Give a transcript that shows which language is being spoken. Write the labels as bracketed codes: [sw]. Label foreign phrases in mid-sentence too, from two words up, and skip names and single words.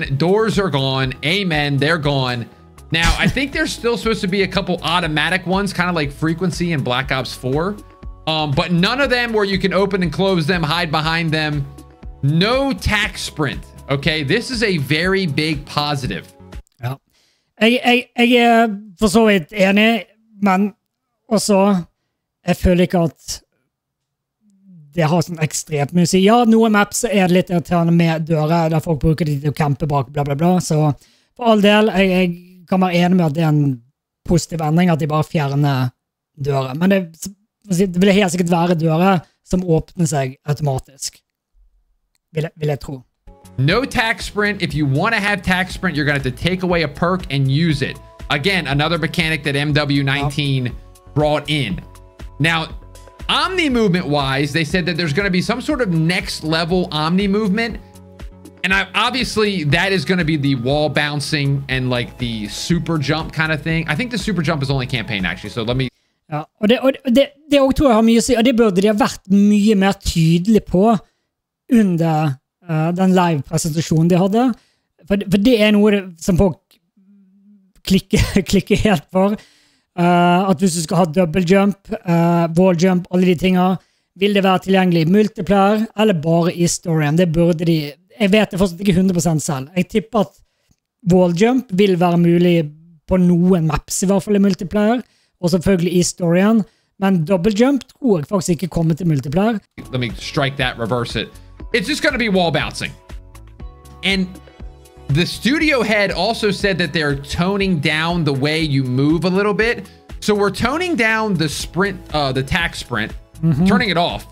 [en] Doors are gone. Amen. They're gone. Now, I think there's still supposed to be a couple automatic ones, kind of like Frequency and Black Ops 4. but none of them where you can open and close them, hide behind them. No tack sprint. Okay, this is a very big positive. [no] Ja. Jeg for så vidt enig, men også jeg føler ikke at det har sånn ekstremt mye å si. Ja, noen maps det litt irriterende med dører, der folk bruker de til å campe bak, bla bla bla. Så for all del, jeg kan være enig med at det en positiv endring, at de bare fjerner dører. Men det vil helt sikkert være dører som åpner seg automatisk. Vil jeg tro. [en] No tack sprint. If you want to have tack sprint, you're going to have to take away a perk and use it. Again, another mechanic that MW19 brought in. Now, Omni movement wise, they said that there's going to be some sort of next level Omni movement. And obviously that is going to be the wall bouncing and like the super jump kind of thing. I think the super jump is only campaign actually. So let me. [no] Ja, og det også tror jeg har mye å si, og det burde de ha vært mye mer tydelig på under den live-presentasjonen de hadde. For det noe som folk klikker helt for. At hvis du skal ha [en] double jump, wall jump, [no] alle de tingene, vil det være tilgjengelig i multiplayer, eller bare i storyen? Det burde de. Jeg vet det fortsatt ikke 100% selv. Jeg tipper at [en] wall jump [no] vil være mulig på noen maps, i hvert fall i multiplayer, og selvfølgelig i storyen. Men [en] double jump [no] tror jeg faktisk ikke kommer til multiplayer. [en] Let me strike that, reverse it. It's just going to be wall bouncing. And the studio head also said that they're toning down the way you move a little bit. So we're toning down the sprint, the tack sprint, turning it off.